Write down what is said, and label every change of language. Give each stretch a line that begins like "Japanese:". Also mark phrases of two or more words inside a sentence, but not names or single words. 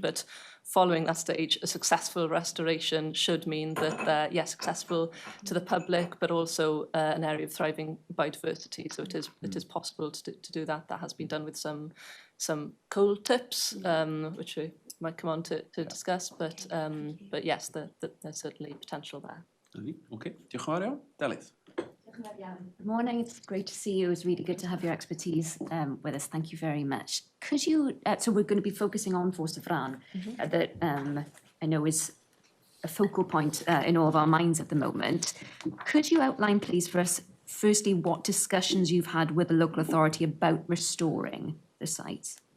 English: But following that stage, a successful restoration should mean that they're, yes, accessible to the public, but also an area of thriving biodiversity. So it is possible to do that. That has been done with some coal tips, which we might come on to discuss, but yes, there's certainly potential there.
Welsh: Okay, diolch yn fawr iawn. Delyth.
English: Good morning, it's great to see you. It's really good to have your expertise with us. Thank you very much. Could you, so we're going to be focusing on Ffos-y-fran, that I know is a focal point in all of our minds at the moment. Could you outline, please, for us, firstly, what discussions you've had with the local authority about restoring the site?